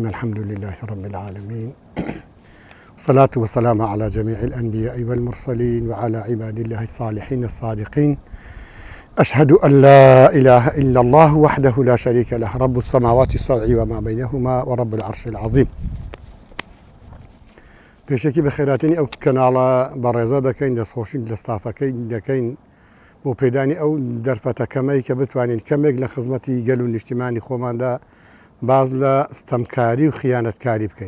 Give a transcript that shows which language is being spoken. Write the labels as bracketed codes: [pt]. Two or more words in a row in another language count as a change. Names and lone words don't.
[ar] الحمد لله رب العالمين، والصلاة والسلام على جميع الأنبياء والمرسلين وعلى عباد الله الصالحين الصادقين. أشهد أن لا إله إلا الله وحده لا شريك له، رب السماوات السبع وما بينهما ورب العرش العظيم. [ckb] پێشێکی بەخێراتنی ئەو کەناڵە بەڕێزە دەکەین، دەستخۆشی لە ستافەکەی دەکەین بۆ پێدانی ئەو دەرفەتەکەمەی کە بتوانین کەمێک لە خزمەتی گەل و نیشتیمانی خۆماندا باز لە ستەمکاری و خیانەتکاری بکەین.